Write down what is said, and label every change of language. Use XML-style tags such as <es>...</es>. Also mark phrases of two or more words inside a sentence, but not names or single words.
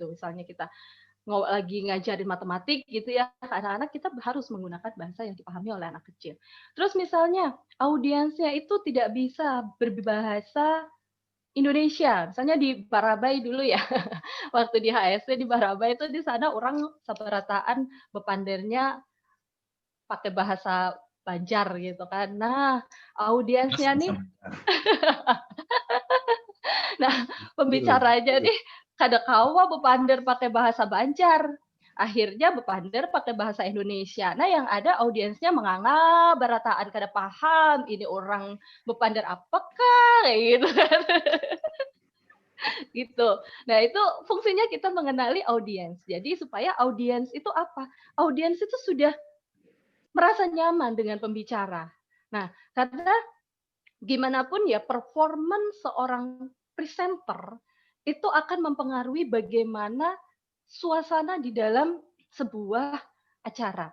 <id>Misalnya kita lagi ngajarin matematik gitu ya, anak-anak kita harus menggunakan bahasa yang dipahami oleh anak kecil. Terus misalnya audiensnya itu tidak bisa berbahasa Indonesia, misalnya di Barabai dulu ya, waktu di HSC di Barabai itu di sana</id> <bjn>orang sabarataan bepandernya</bjn> <id>pakai bahasa Banjar gitu kan.</id> <bjn>Nah, audiensnya nih, nah pembicaranya nih kada kawa bepander pakai bahasa Banjar.</bjn> <id>Akhirnya bepander pakai bahasa Indonesia.</id> <bjn>Nah, yang ada audiensnya menganga barataan kada paham ini orang bepander apakah kayak gitu kan.</bjn> <id>Gitu. Nah, itu fungsinya kita mengenali audiens. Jadi supaya audiens itu apa? Audiens itu sudah merasa nyaman dengan pembicara. Nah, karena gimana pun ya performance seorang presenter itu akan mempengaruhi bagaimana suasana di dalam sebuah acara.</id>